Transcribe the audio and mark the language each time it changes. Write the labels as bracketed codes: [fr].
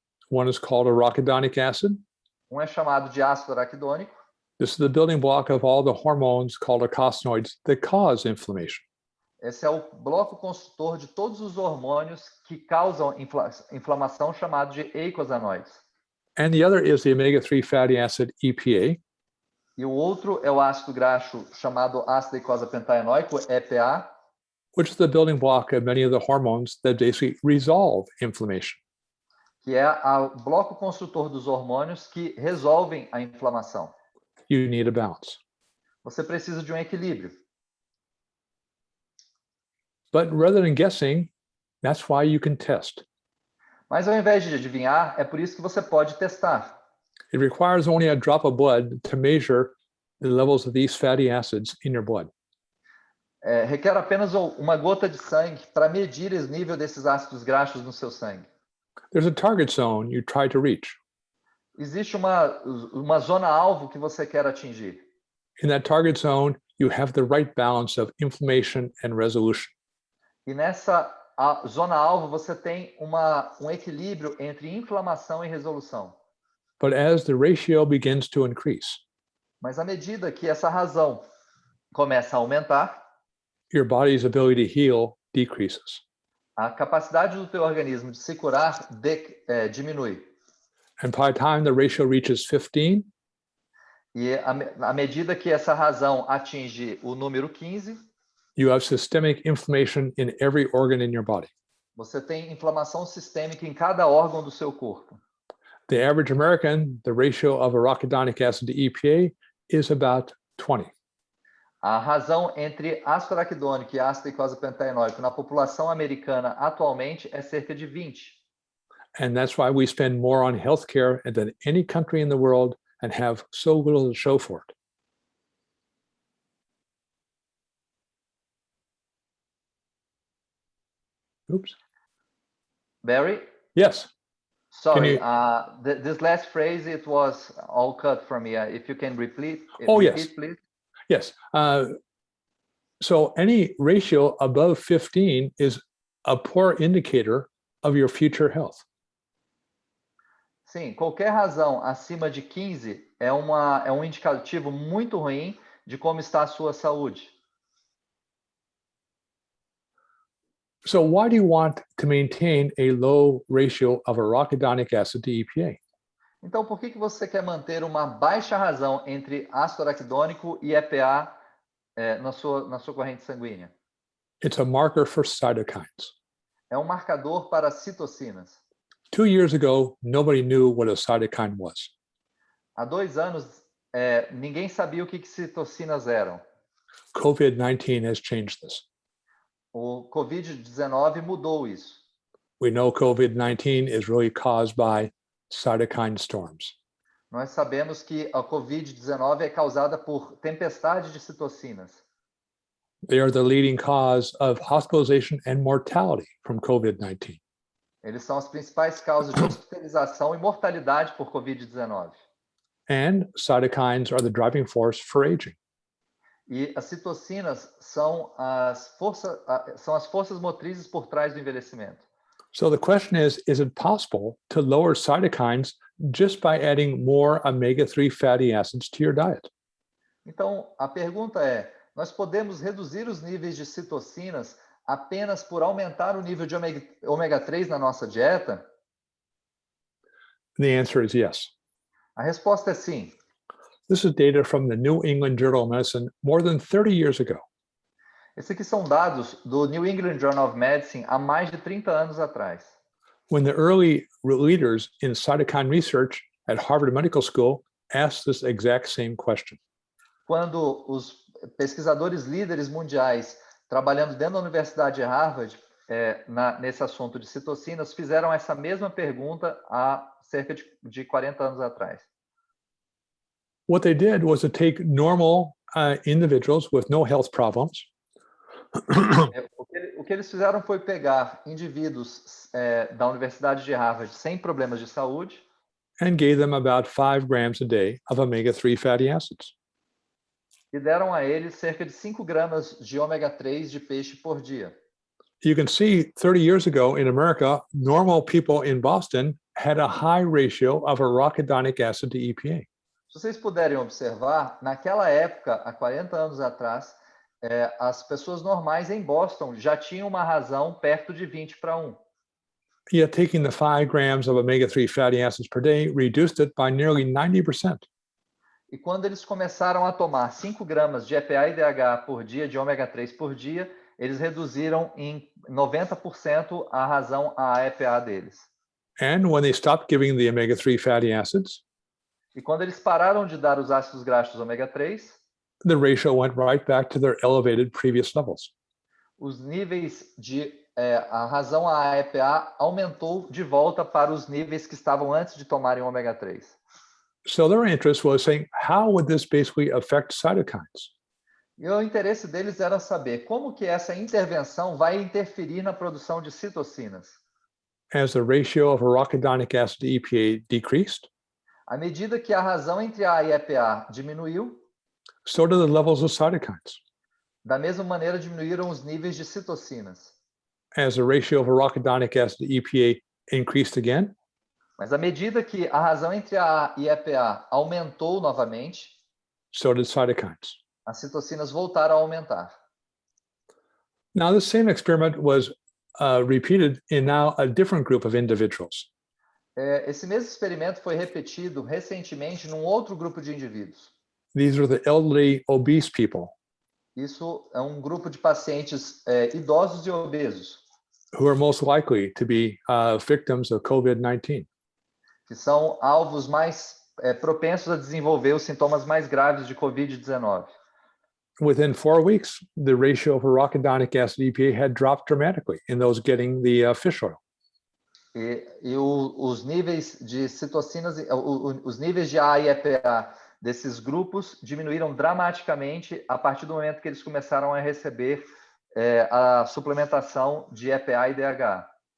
[en] One is called arachidonic acid. [pt] Um é chamado de ácido araquidônico. [en] This is the building block of all the hormones called eicosanoids that cause inflammation. [pt] Esse é o bloco construtor de todos os hormônios que causam inflamação, chamado de eicosanoides. [en] And the other is the omega-3 fatty acid EPA. [pt] E o outro é o ácido graxo chamado ácido eicosapentaenoico, EPA, [en] which is the building block of many of the hormones that basically resolve inflammation. [pt] que é o bloco construtor dos hormônios que resolvem a inflamação. [en] You need a balance. [pt] Você precisa de um equilíbrio. [en] But rather than guessing, that's why you can test. [pt] Mas ao invés de adivinhar, é por isso que você pode testar. [en] It requires only a drop of blood to measure the levels of these fatty acids in your blood. [pt] Requer apenas uma gota de sangue para medir o nível desses ácidos graxos no seu sangue. [en] There's a target zone you try to reach. [pt] Existe uma zona-alvo que você quer atingir. [en] In that target zone, you have the right balance of inflammation and resolution. [pt] E nessa zona-alvo você tem um equilíbrio entre inflamação e resolução. [en] But as the ratio begins to increase, [pt] Mas à medida que essa razão começa a aumentar, [en] your body's ability to heal decreases. [pt] a capacidade do teu organismo de se curar diminui. [en] And by the time the ratio reaches 15, [pt] E à medida que essa razão atinge o número 15, [en] you have systemic inflammation in every organ in your body. [pt] você tem inflamação sistêmica em cada órgão do seu corpo. [en] The average American, the ratio of arachidonic acid to EPA is about 20. [pt] A razão entre ácido araquidônico e ácido eicosapentaenoico na população americana atualmente é cerca de 20. [en] And that's why we spend more on healthcare than any country in the world and have so little to show for it. Oops. Barry? Yes. Sorry, this last phrase, it was all cut from me. If you can repeat, Yes. Please. Yes. So any ratio above 15 is a poor indicator of your future health. [pt] Sim, qualquer razão acima de 15 é um indicativo muito ruim de como está a sua saúde. [en] So why do you want to maintain a low ratio of arachidonic acid to EPA? [pt] Então, por que você quer manter uma baixa razão entre ácido araquidônico e EPA na sua corrente sanguínea? [en] It's a marker for cytokines. [pt] É um marcador para citocinas. [en] 2 years ago, nobody knew what a cytokine was. [pt] Há 2 anos, ninguém sabia o que citocinas eram. [en] COVID-19 has changed this. [pt] O Covid-19 mudou isso. [en] We know COVID-19 is really caused by cytokine storms. [pt] Nós sabemos que a Covid-19 é causada por tempestade de citocinas. [en] They are the leading cause of hospitalization and mortality from COVID-19. [pt] Eles são as principais causas de hospitalização e mortalidade por Covid-19. [en] And cytokines are the driving force for aging. [pt] E as citocinas são as forças motrizes por trás do envelhecimento. [en] So the question is it possible to lower cytokines just by adding more omega-3 fatty acids to your diet? [pt] Então, a pergunta é, nós podemos reduzir os níveis de citocinas apenas por aumentar o nível de ômega 3 na nossa dieta? [en] The answer is yes. [pt] A resposta é sim. [en] This is data from the New England Journal of Medicine more than 30 years ago. [pt] Esses aqui são dados do New England Journal of Medicine há mais de 30 anos atrás. [en] When the early leaders in cytokine research at Harvard Medical School asked this exact same question. [pt] Quando os pesquisadores líderes mundiais trabalhando dentro da Universidade de Harvard nesse assunto de citocinas fizeram essa mesma pergunta há cerca de 40 anos atrás. [en] What they did was to take normal individuals with no health problems [pt] O que eles fizeram foi pegar indivíduos da Universidade de Harvard sem problemas de saúde [en] and gave them about 5 grams a day of omega-3 fatty acids. [pt] e deram a eles cerca de 5 gramas de ômega 3 de peixe por dia. [en] You can see 30 years ago in America, normal people in Boston had a high ratio of arachidonic acid to EPA. [pt] Se vocês puderem observar, naquela época, há 40 anos atrás, as pessoas normais em Boston já tinham uma razão perto de 20:1. [en] Yet taking the 5 grams of omega-3 fatty acids per day reduced it by nearly 90%. [pt] E quando eles começaram a tomar 5 gramas de EPA e DHA por dia, de ômega 3 por dia, eles reduziram em 90% a razão a EPA deles. [en] And when they stopped giving the omega-3 fatty acids, [pt] E quando eles pararam de dar os ácidos graxos ômega 3, [en] the ratio went right back to their elevated previous levels. [pt] os níveis a razão a EPA aumentou de volta para os níveis que estavam antes de tomarem ômega 3. [en] So their interest was saying, how would this basically affect cytokines? [pt] E o interesse deles era saber como que essa intervenção vai interferir na produção de citocinas. [en] As the ratio of arachidonic acid to EPA decreased, [pt] À medida que a razão entre A e EPA diminuiu, [en] so did the levels of cytokines. [pt] da mesma maneira diminuíram os níveis de citocinas. [en] As the ratio of arachidonic acid to EPA increased again, [pt] Mas à medida que a razão entre A e EPA aumentou novamente, [en] so did cytokines. [pt] as citocinas voltaram a aumentar. [en] Now, this same experiment was repeated in now a different group of individuals. [pt] Esse mesmo experimento foi repetido recentemente num outro grupo de indivíduos. [en] These are the elderly, obese people [pt] Isso é um grupo de pacientes idosos e obesos, [en] who are most likely to be victims of COVID-19. [pt] que são alvos mais propensos a desenvolver os sintomas mais graves de COVID-19. [en] Within 4 weeks, the ratio of arachidonic acid EPA had dropped dramatically in those getting the fish oil. [pt] Os níveis de citocinas, os níveis de A e EPA desses grupos diminuíram dramaticamente a partir do momento que eles começaram a receber a suplementação de EPA e DHA.